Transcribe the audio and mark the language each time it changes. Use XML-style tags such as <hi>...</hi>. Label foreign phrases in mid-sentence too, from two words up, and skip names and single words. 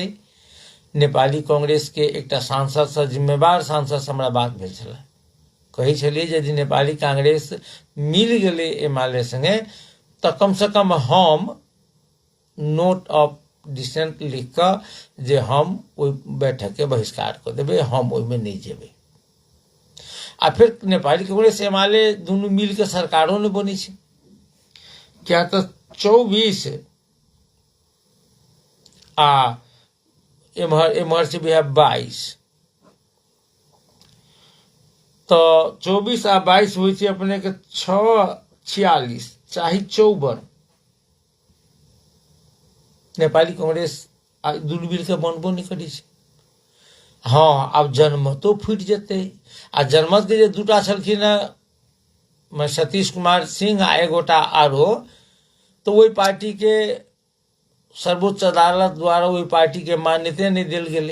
<mai>नेपाली कांग्रेस के एकटा सांसद से, जिम्मेवार सांसद से हमरा बात भेल छलै, कही छलिए यदि नेपाली कांग्रेस मिल गेलै एमाले संगे तो कम से कम हम</mai> <en>note of dissent</en> <mai>लिख के जे हम ओहि बैठक के बहिष्कार कर देबै, हम ओहि में नहीं जेबै। आ फिर नेपाली कांग्रेस एमाले दुनू मिल के सरकारों ने बनी छै, क्या तो 24 आ एम्हर से भी है 22, तो 24 आ 22 हुई थी अपने के 646 चाहे 54 नेपाली कांग्रेस दुनू मिल के बनबो नहीं करी छै। हाँ आब जनमतो फूट जेते। आ जनमत के जे 2टा छलखिन सतीश कुमार सिंह आ एगोटा आरो, तो वही पार्टी के सर्वोच्च अदालत द्वारा वही पार्टी के मान्यता नहीं दिल गेलै।</mai>